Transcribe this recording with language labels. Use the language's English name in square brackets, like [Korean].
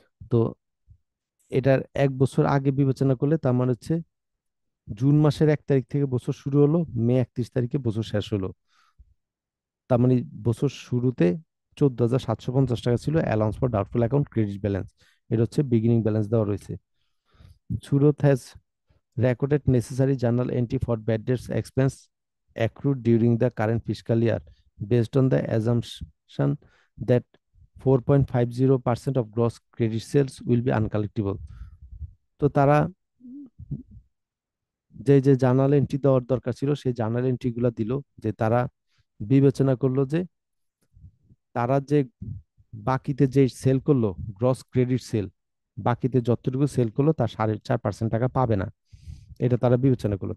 [Bangla] তো এটার 1 বছর আগে বিবেচনা করলে তার মানে হচ্ছে জুন মাসের 1 তারিখ থেকে বছর শুরু হলো, মে 31 তারিখে বছর শেষ হলো। তার মানে বছর শুরুতে 14,750 টাকা ছিল allowance for doubtful account credit balance. এটা হচ্ছে বিগিনিং ব্যালেন্স দেওয়া রয়েছে। [English] Surat has recorded necessary journal entry for bad debts expense accrued during the current fiscal year based on the assumption that 4.50% of gross credit sales will be uncollectible. [Bangla] তো তারা যে journal entry দেওয়ার দরকার ছিল সেই journal entry গুলা দিল, যে তারা বিবেচনা করলো যে তারা যে বাকিতে যে সেল করলো, গ্রস ক্রেডিট সেল, বাকিতে যতটুকু সেল করলো তার 4.5% টাকা পাবে না। এটা তারা বিবেচনা করলো।